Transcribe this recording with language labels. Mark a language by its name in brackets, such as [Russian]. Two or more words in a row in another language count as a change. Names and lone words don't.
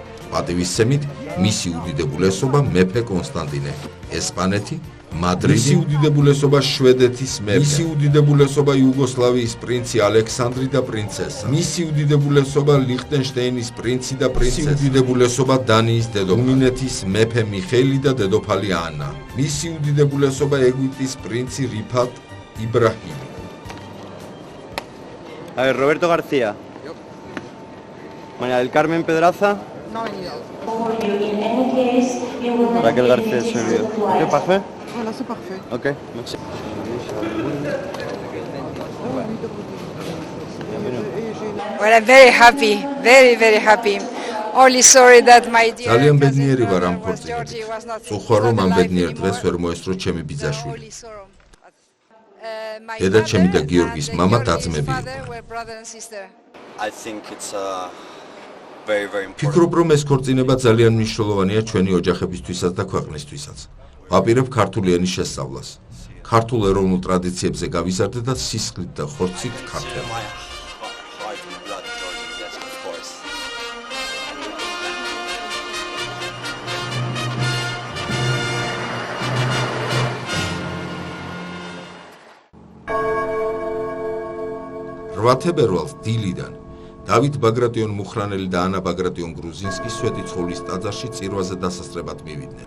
[Georgian] პატივისცემით მისი უდიდებულესობა მეფე კონსტანტინე, ესპანეთი, მადრიდი, მისი უდიდებულესობა შვედეთის მეფე, მისი უდიდებულესობა იუგოსლავიის პრინცი ალექსანდრი და პრინცესა, მისი უდიდებულესობა ლიხტენშტეინის პრინცი და პრინცესა, მისი უდიდებულესობა დანიის დედოფალი, რუმინეთის მეფე მიხეილი და დედოფალი ანა, მისი უდიდებულესობა ეგვიპტის პრინცი რიფატ იბრაჰიმი. [Spanish] A ver, Roberto García. María del Carmen Pedraza. No ha venido. Raquel García Servio. ¿Qué parfait? [French] Voilà, c'est parfait. Ok, merci. [English] Well, I'm very happy, very happy. Only sorry that my dear [Georgian] ძალიან [English] cousin [Georgian] ბედნიერი ვარ ამ [English] was Georgie [Georgian] ქორწინებით. [English] was not [Georgian] წუხარ რომ ამ [English] alive [Georgian] ბედნიერ [English] anymore. [Georgian] დღეს ვერ მოესწრო ჩემი ბიძაშვილი. [English] Only sorrow. My [Georgian] დედა ჩემი და [English] father [Georgian] გიორგის [English] and [Georgian] მამა [English] Georgie's [Georgian] დაძმები [English] father [Georgian] იყვნენ. [English] were brother and sister. I think it's very important. [Georgian] ფიქრობ, რომ ეს ქორწინება ძალიან მნიშვნელოვანია ჩვენი ოჯახებისთვისაც და ქვეყნისთვისაც. ვაპირებ ქართული ენის შესწავლას. ქართულ ეროვნულ ტრადიციებზე გავიზარდე და სისხლით და ხორცით ქართველი. [English] My heart and blood, Georgie, yes, of course. [Georgian] თებერვალს დილიდან დავით ბაგრატიონ-მუხრანელი და ანა ბაგრატიონ-გრუზინსკი სვეტიცხოვლის ტაძარში წირვაზე დასასწრებად მივიდნენ.